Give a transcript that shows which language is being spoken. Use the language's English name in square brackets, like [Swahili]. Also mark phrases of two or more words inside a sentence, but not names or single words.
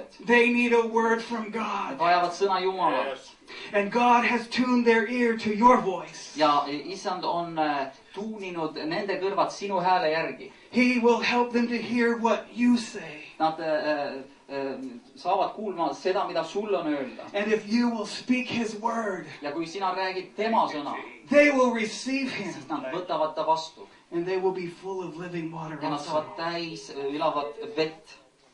[English] They need a word from [Estonian] Nad [English] God. [Estonian] vajavad sõna Jumalalt. [English] And God has tuned their ear to your voice. [Estonian] Ja Issand on tuuninud nende kõrvad sinu hääle järgi. [English] He will help them to hear what you say. [Estonian] Nad saavad kuulma seda, mida sul on öelda. [English] And if you will speak His word, [Estonian] Ja kui sina räägid tema sõna, [English] they will receive Him. [Estonian] siis nad võtavad ta vastu. [English] And they will be full of living water [Estonian] Ja nad [English] also. [Estonian] saavad täis elavat vett.